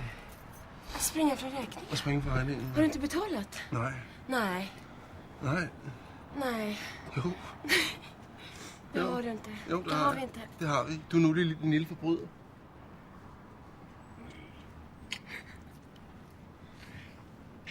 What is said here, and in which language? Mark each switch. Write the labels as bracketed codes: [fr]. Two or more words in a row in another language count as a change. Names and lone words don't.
[sv] Springa från räkning. [da] Og springe for regningen. [sv] Har du inte betalat? Nej. Nej. Nej. Nej. Jo. Det har du inte. Jo, det har vi inte. Det har vi. [da] Du er nu en lille forbryder.